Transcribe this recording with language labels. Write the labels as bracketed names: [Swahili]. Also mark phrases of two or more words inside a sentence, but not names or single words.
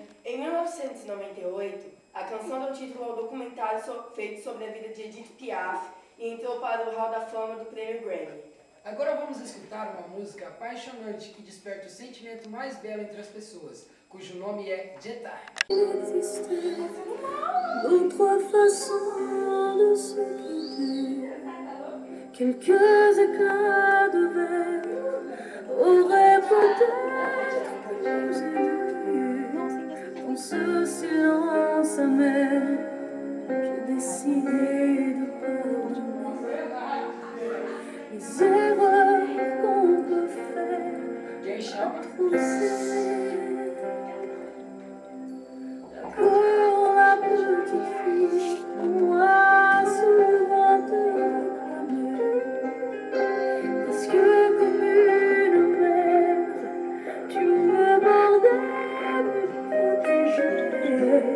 [Portuguese] em 1998, a canção deu título ao documentário feito sobre a vida de Edith Piaf e entrou para o Hall da Fama do Prêmio Grammy. Agora vamos escutar uma música apaixonante que desperta o sentimento mais belo entre as pessoas, cujo nome é Jetta. [French] D'autres façons de se quitter, quelques éclats de verre auraient peut-être pu nous aider. Dans ce silence amer, j'ai décidé de pardonner les erreurs qu'on peut faire. [Portuguese] Quem chama? [French] Pour s'aimer. D'accord, la petite fille, moi souvent te réclamer. Parce que comme une mère, tu me bordais, me protégeais.